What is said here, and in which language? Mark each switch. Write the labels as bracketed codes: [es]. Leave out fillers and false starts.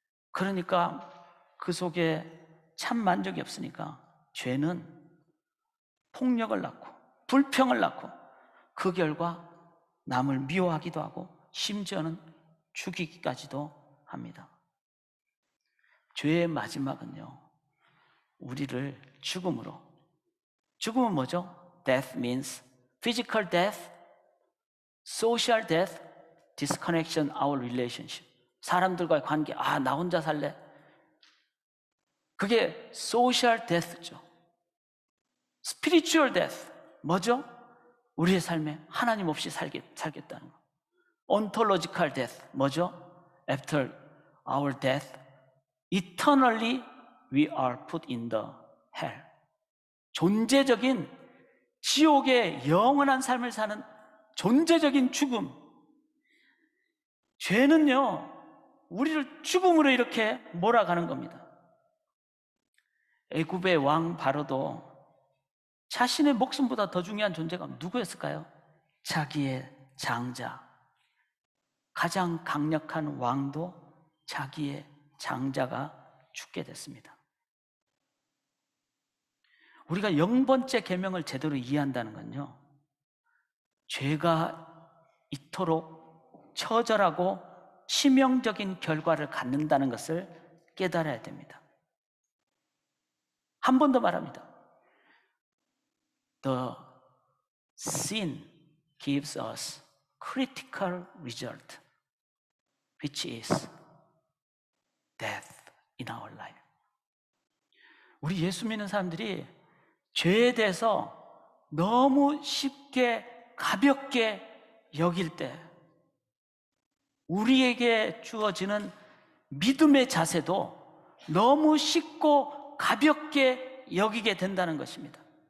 [ko] 그러니까 그 속에 참 만족이 없으니까 죄는 폭력을 낳고 불평을 낳고 그 결과 남을 미워하기도 하고 심지어는 죽이기까지도 합니다. 죄의 마지막은요, 우리를 죽음으로. 죽음은 뭐죠? [en] Death means physical death, social death, disconnection, our relationship. [ko] 사람들과의 관계, 나 혼자 살래. 그게 [en] social death죠. Spiritual death, [ko] 뭐죠? 우리의 삶에 하나님 없이 살겠다는 거. [en] Ontological death, [ko] 뭐죠? [en] After our death, eternally we are put in the hell. [ko] 존재적인 지옥의 영원한 삶을 사는 존재적인 죽음. 죄는요, 우리를 죽음으로 이렇게 몰아가는 겁니다. 애굽의 왕 바로도 자신의 목숨보다 더 중요한 존재가 누구였을까요? 자기의 장자. 가장 강력한 왕도 자기의 장자가 죽게 됐습니다. 우리가 0번째 계명을 제대로 이해한다는 건요, 죄가 이토록 처절하고 치명적인 결과를 갖는다는 것을 깨달아야 됩니다. 한 번 더 말합니다. [en] The sin gives us critical result, which is death in our life. [ko] 우리 예수 믿는 사람들이 죄에 대해서 너무 쉽게 가볍게 여길 때 우리에게 주어지는 믿음의 자세도 너무 쉽고 가볍게 여기게 된다는 것입니다.